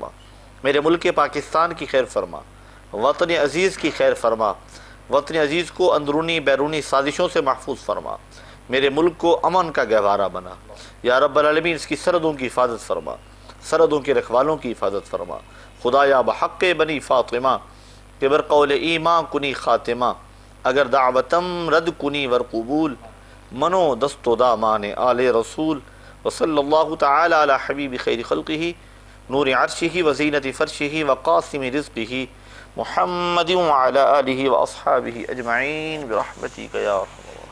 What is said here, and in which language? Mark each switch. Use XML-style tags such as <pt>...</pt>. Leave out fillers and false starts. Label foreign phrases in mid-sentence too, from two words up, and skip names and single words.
<ur>میرے ملک پاکستان کی خیر فرما، وطن عزیز کی خیر فرما، وطن عزیز کو اندرونی بیرونی سازشوں سے محفوظ فرما۔ میرے ملک کو امن کا گہوارہ بنا۔</ur> <ar>یا رب العالمین</ar> <ur>اس کی سرحدوں کی حفاظت فرما، سرحدوں کے رکھوالوں کی حفاظت فرما۔</ur> <fa>خدایا بحق بنی فاطمہ کہ بر قول ایمان کنی خاتمہ، اگر دعوتم رد کنی ور قبول، منو دست و دامان آل رسول۔</fa> <ar>وصلی اللہ تعالی علی حبیب خیر خلقہ نور عرشہ وزینت فرشہ وقاسم رزقہ محمد وعلی آلہ واصحابہ اجمعین برحمتک یا ارحم</ar>